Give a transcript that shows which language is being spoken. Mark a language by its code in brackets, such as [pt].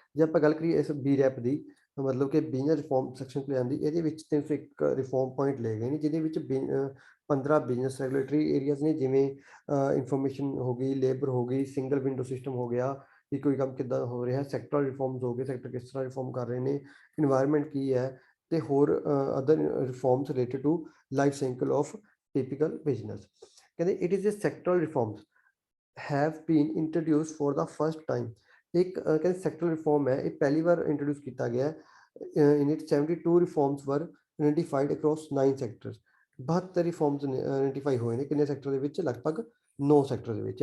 [pa] ਜੇ ਆਪਾਂ ਗੱਲ ਕਰੀਏ ਇਸ BREP ਦੀ, ਮਤਲਬ ਕਿ ਬਿਜ਼ਨਸ ਰਿਫਾਰਮ ਸੈਕਸ਼ਨ ਤੇ ਆਉਂਦੀ, ਇਹਦੇ ਵਿੱਚ 301 ਰਿਫਾਰਮ ਪੁਆਇੰਟ ਲਏ ਗਏ ਨੇ, ਜਿਹਦੇ ਵਿੱਚ 15 ਬਿਜ਼ਨਸ ਰੈਗੂਲੇਟਰੀ ਏਰੀਆਜ਼ ਨੇ, ਜਿਵੇਂ ਇਨਫੋਰਮੇਸ਼ਨ ਹੋ ਗਈ, ਲੇਬਰ ਹੋ ਗਈ, ਸਿੰਗਲ ਵਿੰਡੋ ਸਿਸਟਮ ਹੋ ਗਿਆ ਕਿ ਕੋਈ ਕੰਮ ਕਿੱਦਾਂ ਹੋ ਰਿਹਾ, ਸੈਕਟਰਲ ਰਿਫਾਰਮਸ ਹੋ ਗਏ, ਸੈਕਟਰ ਕਿਸ ਤਰ੍ਹਾਂ ਰਿਫਾਰਮ ਕਰ ਰਹੇ ਨੇ, ਇਨਵਾਇਰਮੈਂਟ ਕੀ ਹੈ, ਤੇ ਹੋਰ [en] Other reforms related to life cycle of typical business. [pa] ਕਹਿੰਦੇ [en] It is a sectoral reforms have been introduced for the first time। [pa] ਇੱਕ ਕਹਿੰਦੇ ਸੈਕਟਰਲ ਰਿਫਾਰਮ ਹੈ, ਇਹ ਪਹਿਲੀ ਵਾਰ ਇੰਟਰੋਡਿਊਸ ਕੀਤਾ ਗਿਆ। [en] In it 72 reforms were identified across 9 sectors. [pa] 72 reforms identify ਹੋਏ ਨੇ ਕਿੰਨੇ ਸੈਕਟਰ ਦੇ ਵਿੱਚ? ਲਗਭਗ 9 ਸੈਕਟਰ ਦੇ ਵਿੱਚ।